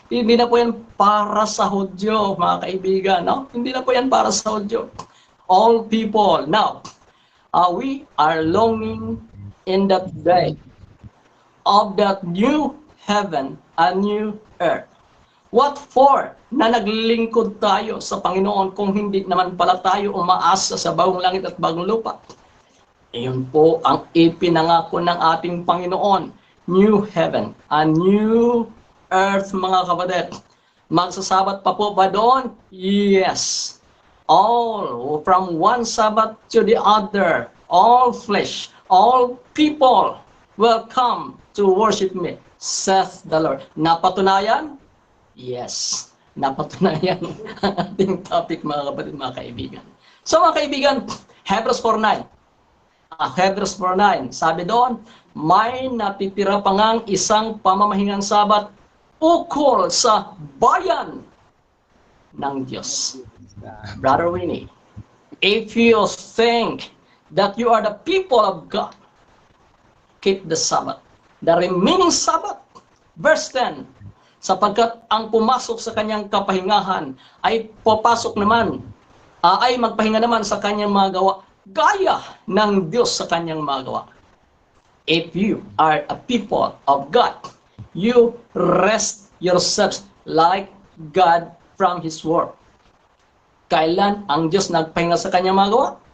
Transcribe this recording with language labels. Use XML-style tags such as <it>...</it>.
<tl>Hindi na po yan para sa Hudyo mga kaibigan. No? Hindi na po yan para sa Hudyo.</tl> <en>All people. Now, we are longing in that day of that new heaven and new earth. What for?</en> <tl>Na naglingkod tayo sa Panginoon kung hindi naman pala tayo umaasa sa bagong langit at bagong lupa. Iyon po ang ipinangako ng ating Panginoon.</tl> <en>New heaven and new earth</en> <tl>mga kapatid. Magsasabat pa po ba doon?</tl> <en>Yes. All from one Sabbath to the other. All flesh, all people will come to worship me, saith the Lord.</en> <tl>Napatunayan? Yes, napatunayan ang ating topic mga kapatid, mga kaibigan. So mga kaibigan, Hebrews 4:9. Hebrews 4:9, sabi doon, may natitira pa ngang isang pamamahingang sabat ukol sa bayan ng Diyos.</tl> <en>Brother Winnie, if you think that you are the people of God, keep the Sabbath. The remaining Sabbath, verse 10,</en> <tl>sapagkat ang pumasok sa kanyang kapahingahan ay papasok naman, ay magpahinga naman sa kanyang mga gawa, gaya ng Diyos sa kanyang mga gawa.</tl> <en>If you are a people of God, you rest yourselves like God from His word.</en> <tl>Kailan ang Diyos nagpahinga sa kanyang mga gawa?</tl>